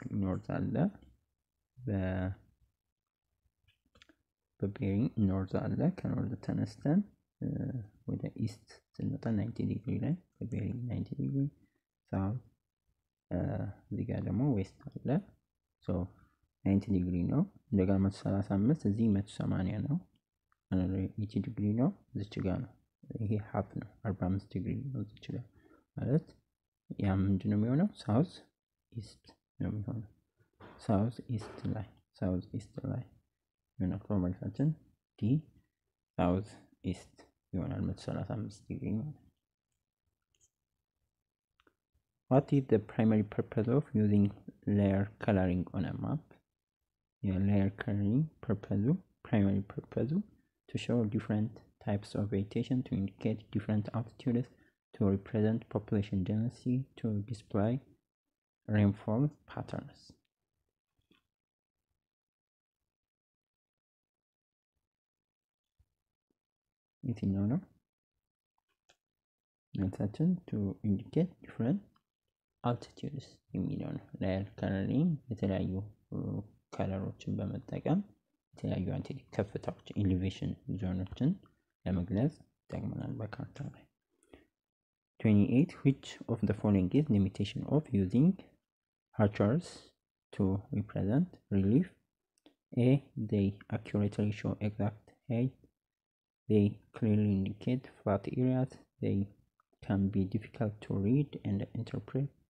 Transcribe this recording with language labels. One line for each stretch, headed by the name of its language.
Amharic: ኖርዝ አለ በቤሪንግ ኖርዝ አለ። ከኖርዝ ተነስተን ወደ ኢስት ስንመጣ 90 ዲግሪ ላይ በቤሪንግ 90 ዲግሪ፣ ሳውዝ እዚህ ጋር ደግሞ ዌስት አለ። ሶ 90 ዲግሪ ነው። እንደገና 135 እዚህ 180 ነው። 80 ዲግሪ ነው እዚች ጋር ነው። ይሄ ሃፍ ነው 45 ዲግሪ ነው እዚች ጋር ማለት ያ ምንድን ነው የሚሆነው? ሳውዝ ኢስት ነው የሚሆነው። ሳውዝ ኢስት ላይ ይሆናል። መልሳችን ዲ ሳውዝ ኢስት ይሆናል 135 ዲግሪ ማለት።
English: What is the primary purpose of using layer coloring on a map? Layer coloring primary purpose to show different types of vegetation, to indicate different altitudes, to represent population density, to display rainfall patterns.
Amharic: የትኛው ነው? መልሳችን to indicate different altitudes የሚለው ነው። ላየር ከለሪንግ የተለያዩ ከለሮችን በመጠቀም የተለያዩ ከፍታዎች ኤሌቬሽን ዞኖችን ለመግለጽ ይጠቅመናል በካርታ ላይ።
English: 28 which of the following is limitation of using archers to represent relief? A, they accurately show exact height. They clearly indicate flat areas. They can be difficult to read and interpret.